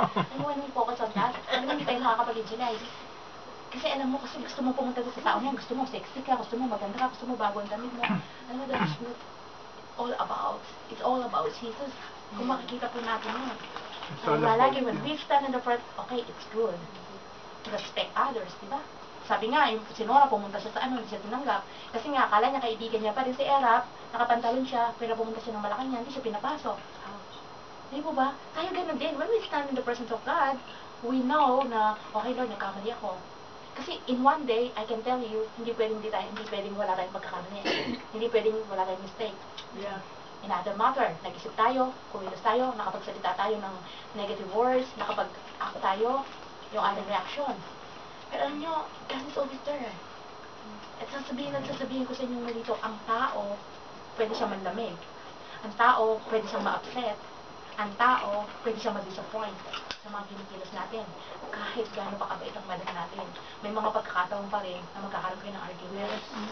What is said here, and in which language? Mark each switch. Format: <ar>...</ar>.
<en>And when we focus on that,</en> <tl>hindi tayo nakakapag-engineer. Kasi alam mo, kasi gusto mo pumunta sa tao niya, gusto mo sexy ka, gusto mo maganda ka, gusto mo bago ang damit mo. Alam mo,</tl> <en>that's not all about, it's all about Jesus.</en> <tl>Kung makikita po natin yun. Kaya lagi,</tl> <en>when we stand in the front, okay, it's good to respect others, di ba?</en> <tl>Sabi nga, yung si Nora pumunta siya sa hindi siya tinanggap. Kasi nga, akala niya kaibigan niya pa rin si Erap, nakapantalon siya, pero pumunta siya ng Malacanang, hindi siya pinapasok. Di ba ba? Tayo ganun din.</tl> <en>When we stand in the presence of God, we know na, okay Lord,</en> <tl>nagkamali ako.</tl> <en>Kasi in one day, I can tell you,</en> <tl>hindi pwedeng wala tayong pagkakamali. Hindi pwedeng wala tayong mistake.</tl> <en>Yeah. In other matter,</en> <tl>nag-isip tayo, kumilos tayo, nakapagsalita tayo ng negative words, nakapag-act tayo, yung ating reaction. Pero alam nyo,</tl> <en>God is always there.</en> <tl>At sasabihin ko sa inyo nga dito, ang tao, pwede siyang manlamig. Ang tao, pwede siyang ma-upset. Ang tao, pwede siyang ma-disappoint sa mga kinikilos natin. Kahit gaano pa kabait ang malag natin. May mga pagkakataon pa rin na magkakaroon kayo ng argument.</tl>